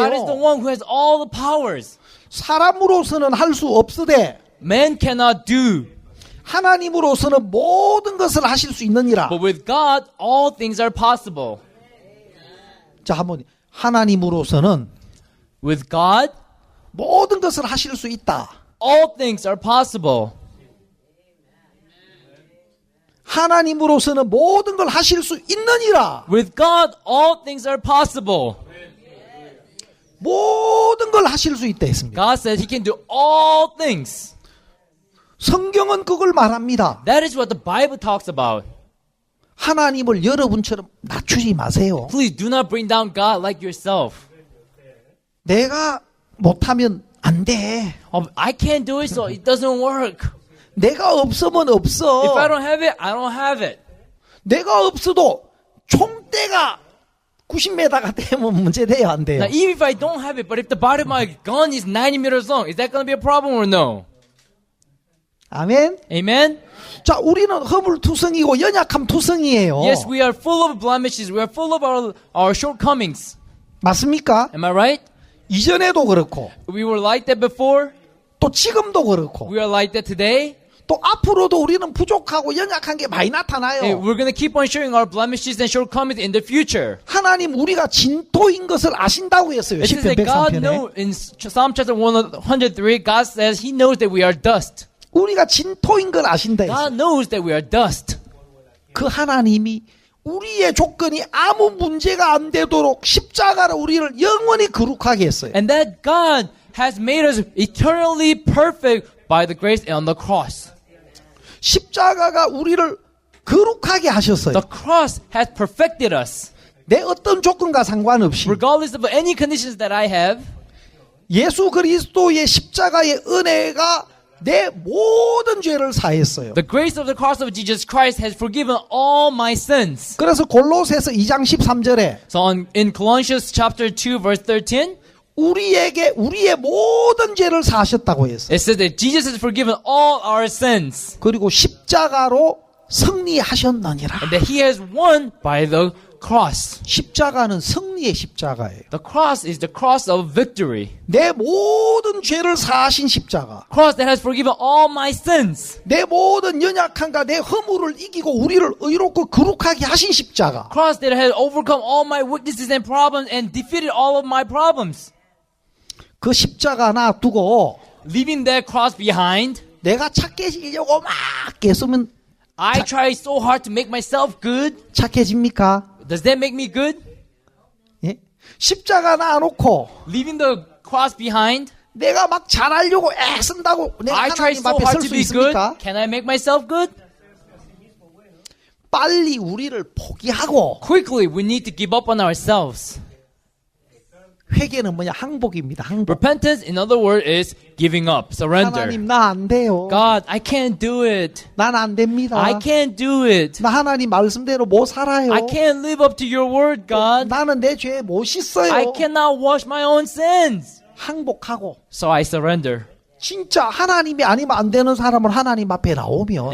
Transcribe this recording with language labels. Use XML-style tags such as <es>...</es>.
<en>God is the one who has all the powers.</en> <ko>사람으로서는 할 수 없으되</ko> <en>Man cannot do.</en> <ko>하나님으로서는 모든 것을 하실 수 있느니라.</ko> <en>But with God, all things are possible.</en> <ko>자, 한번 하나님으로서는</ko> <en>With God,</en> <ko>모든 것을 하실 수 있다.</ko> <en>all things are possible.</en> <ko>하나님으로서는 모든 걸 하실 수 있느니라.</ko> <en>With God, all things are possible.</en> <ko>모든 걸 하실 수 있다 했습니다.</ko> <en>God says He can do all things.</en> <ko>성경은 그걸 말합니다.</ko> <en>That is what the Bible talks about.</en> <ko>하나님을 여러분처럼 낮추지 마세요.</ko> <en>Please do not bring down God like yourself.</en> <ko>내가 못하면 안 돼.</ko> <en>I can't do it, so it doesn't work.</en> <ko>내가 없으면</ko> <en>If I</en> <ko>없어.</ko> <en>don't have it, I don't have it.</en> <ko>내가 없어도 총대가 90m가 되면 문제돼요, 안 돼요?</ko> <en>Now, even if I don't have it, but if the body of my gun is 90 meters long, is that going to be a problem or no?</en> <ko>아멘.</ko> <en>Amen?</en> <ko>자, 우리는 허물투성이고 연약함 투성이에요.</ko> <en>Yes, we are full of blemishes. We are full of our shortcomings.</en> <ko>맞습니까?</ko> <en>Am I right?</en> <ko>이전에도 그렇고</ko> <en>We were like that before.</en> <ko>또 지금도 그렇고</ko> <en>We are like that today.</en> <ko>또 앞으로도 우리는 부족하고 연약한 게 많이</ko> <en>And</en> <ko>나타나요.</ko> <en>we're going to keep on showing our blemishes and shortcomings in the future.</en> <ko>하나님 우리가 진토인 것을 아신다고 했어요.</ko> <en>It says</en> <ko>시편</ko> <en>that God knows, in Psalm chapter 103, God says He knows that we are dust.</en> <ko>우리가 진토인 걸 아신다 했어요.</ko> <en>God knows that we are dust.</en> <ko>그 하나님이 우리의 조건이 아무 문제가 안 되도록 십자가로 우리를 영원히 거룩하게 했어요.</ko> <en>And that God has made us eternally perfect by the grace on the cross.</en> <ko>십자가가 우리를 거룩하게 하셨어요.</ko> <en>The cross has perfected us.</en> <ko>내 어떤 조건과 상관없이</ko> <en>Regardless of any conditions that I have,</en> <ko>예수 그리스도의 십자가의 은혜가 내 모든 죄를 사했어요.</ko> <en>the grace of the cross of Jesus Christ has forgiven all my sins.</en> <ko>그래서 골로새서 2장 13절에</ko> <en>So in Colossians chapter 2 verse 13,</en> <ko>우리에게 우리의 모든 죄를 사하셨다고 했어요.</ko> <en>it says that Jesus has forgiven all our sins</en> <ko>그리고 십자가로 승리하셨느니라.</ko> <en>and that He has won by the cross.</en> <ko>십자가는 승리의 십자가예요.</ko> <en>The cross is the cross of victory.</en> <ko>내 모든 죄를 사하신 십자가.</ko> <en>Cross that has forgiven all my sins.</en> <ko>내 모든 연약함과 내 허물을 이기고 우리를 의롭고 거룩하게 하신 십자가.</ko> <en>Cross that has overcome all my weaknesses and problems and defeated all of my problems.</en> <ko>그 십자가 놔두고</ko> <en>Leaving that cross behind,</en> <ko>내가 착해지려고 막 애쓰면</ko> <en>I try so hard to make myself good.</en> <ko>착해집니까?</ko> <en>Does that make me good?</en> <ko>예? 십자가 놔놓고</ko> <en>Leaving the cross behind,</en> <ko>내가 막 잘하려고 애쓴다고 내가</ko> <en>I try</en> <ko>하나님</ko> <en>so</en> <ko>앞에</ko> <en>hard</en> <ko>설</ko> <en>to</en> <ko>수</ko> <en>be good.</en> <ko>있습니까?</ko> <en>Can I make myself good?</en> <ko>빨리 우리를 포기하고</ko> <en>Quickly, we need to give up on ourselves.</en> <ko>회개는 뭐냐? 항복입니다. 항복.</ko> <en>Repentance, in other words, is giving up, surrender.</en> <ko>하나님 나 안 돼요.</ko> <en>God, I can't do it.</en> <ko>난 안 됩니다.</ko> <en>I can't do it.</en> <ko>나 하나님 말씀대로 못 살아요.</ko> <en>I can't live up to your word, God.</en> <ko>나는 내 죄 못 씻어요.</ko> <en>I cannot wash my own sins.</en> <ko>항복하고</ko> <en>So I surrender.</en> <ko>진짜 하나님이 아니면 안 되는 사람은 하나님 앞에 나오면</ko>